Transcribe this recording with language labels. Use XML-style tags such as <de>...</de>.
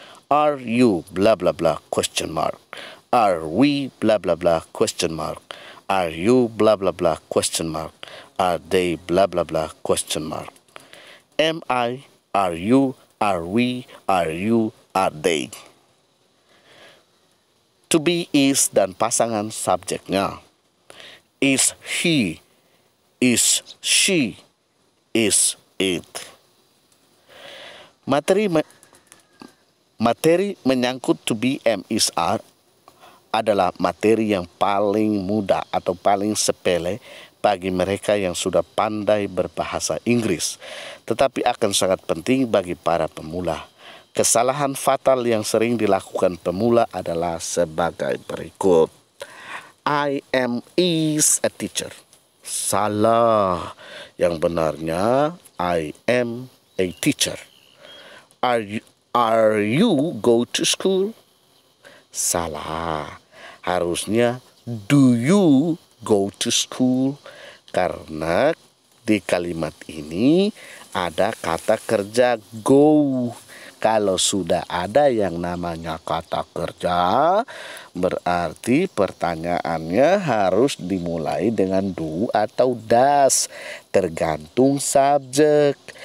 <en>Are you bla bla bla question mark. Are we bla bla bla question mark. Are you bla bla bla question mark. Are they bla bla bla question mark. Am I, are you, are we, are you, are they. To be is</en> <id>dan pasangan subjeknya.</id> <en>Is he, is she, is it.</en> <id>Materi menyangkut to be, am, is, are adalah materi yang paling mudah atau paling sepele bagi mereka yang sudah pandai berbahasa Inggris, tetapi akan sangat penting bagi para pemula. Kesalahan fatal yang sering dilakukan pemula adalah sebagai berikut.</id> <en>I am is a teacher.</en> <id>Salah. Yang benarnya</id> <en>I am a teacher. Are you go to school?</en> <id>Salah. Harusnya</id> <en>do you go to school?</en> <id>Karena di kalimat ini ada kata kerja go. Kalau sudah ada yang namanya kata kerja, berarti pertanyaannya harus dimulai dengan do atau does, tergantung subjek.</id>